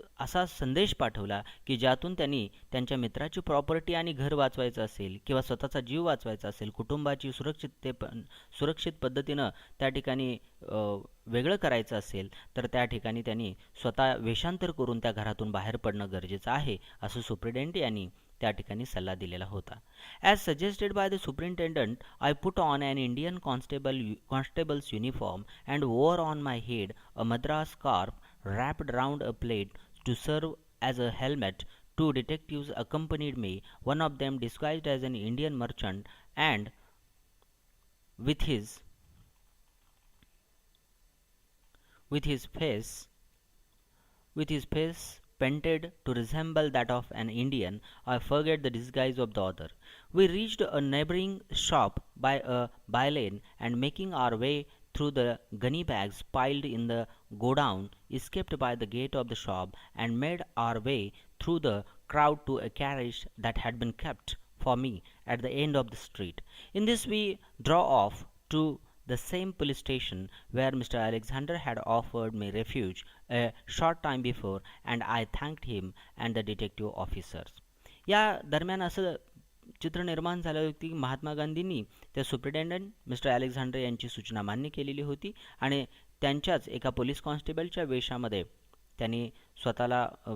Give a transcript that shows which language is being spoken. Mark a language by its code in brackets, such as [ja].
[mr] असा संदेश पाठवला की ज्यातून त्यांनी त्यांच्या मित्राची प्रॉपर्टी आणि घर वाचवायचं असेल किंवा स्वतःचा जीव वाचवायचा असेल, कुटुंबाची सुरक्षित पद्धतीनं त्या ठिकाणी वेगळं करायचं असेल तर त्या ठिकाणी त्यांनी स्वतः वेषांतर करून त्या घरातून बाहेर पडणं गरजेचं आहे असं सुप्रिटेंडेंट यांनी त्या ठिकाणी सल्ला दिलेला होता. [en] As suggested by the superintendent, I put on an Indian constable's uniform and wore on my head a Madras scarf wrapped round a plate to serve as a helmet. Two detectives accompanied me, one of them disguised as an Indian merchant and with his with his face with his face painted to resemble that of an Indian. I forget the disguise of the other. We reached a neighboring shop by a bylane and making our way through the gunny bags piled in the godown, escaped by the gate of the shop and made our way through the crowd to a carriage that had been kept for me at the end of the street. In this we draw off to the same police station where Mr. Alexander had offered me refuge a short time before, and I thanked him and the detective officers. [mr] या दरम्यान असं चित्र निर्माण झालं होतं की महात्मा गांधींनी त्या सुप्रिटेंडंट मिस्टर अलेक्झांडर यांची सूचना मान्य केलेली होती आणि त्यांच्याच एका पोलीस कॉन्स्टेबलच्या वेशामध्ये त्यांनी स्वतःला